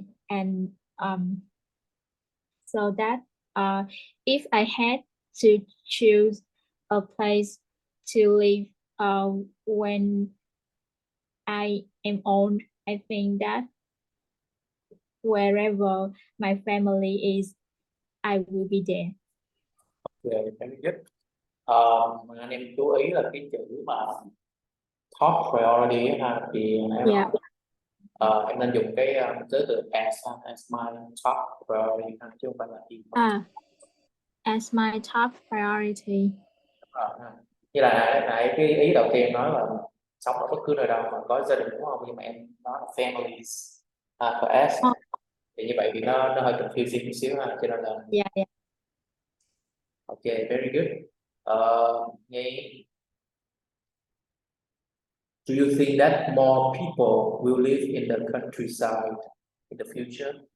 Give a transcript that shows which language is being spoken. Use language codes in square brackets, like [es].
[en] And so that if I had to choose a place to live when I am old, I think that wherever my family is, I will be there. [vi] Về cái nhất mà anh em chú ý là cái chữ mà top priority á ha, thì em Yeah. em nên dùng cái giới từ [en] as my top priority [vi] ha, chứ không phải là in. [en] As my top priority. Ha. [vi] Như là nãy cái ý đầu tiên nói là sống ở bất cứ nơi đâu mà có gia đình đúng không, nhưng mà em nói là families có s thì như vậy thì nó hơi confusing một xíu ha, cho nên là Yeah. [en] ok, very good. Nhi, do you think that more people will live in the countryside in the future?